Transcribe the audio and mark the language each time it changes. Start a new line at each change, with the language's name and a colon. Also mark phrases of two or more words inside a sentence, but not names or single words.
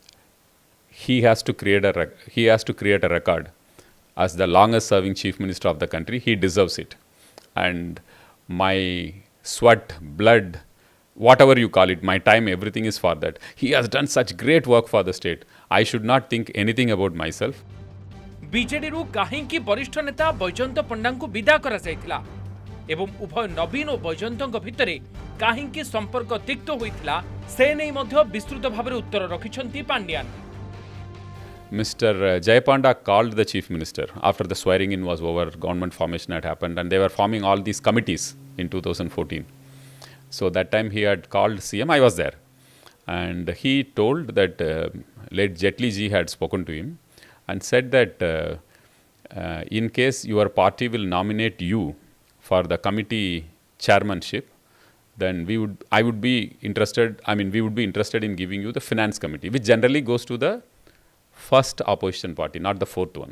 English: He has to create a record as the longest serving chief minister of the country. He deserves it. And my sweat, blood, whatever you call it, my time, everything is for that. He has done such great work for the state. I should not think anything about myself.
Odia: ବିଜେଡି କାହିଁକି ବରିଷ୍ଠ ନେତା ବୈଜୟନ୍ତ ପଣ୍ଡା କୁ ବିଦା କରାଯାଇଥିଲା ଏବଂ ଉଭୟ ନବୀନ ଓ ବୈଜୟନ୍ତ ଭିତରେ କାହିଁକି ସମ୍ପର୍କ ତିକ୍ତ ହୋଇଥିଲା ସେ ନେଇ ମଧ୍ୟ ବିସ୍ତୃତ ଭାବରେ ଉତ୍ତର ରଖିଛନ୍ତି ପାଣ୍ଡିଆନ।
English: Mr. Jayapanda called the chief minister after the swearing in was over, government formation had happened, and they were forming all these committees in 2014. So that time he had called CM, I was there, and he told that late Jetli ji had spoken to him and said that in case your party will nominate you for the committee chairmanship, then we would be interested in giving you the finance committee, which generally goes to the first opposition party, not the fourth one.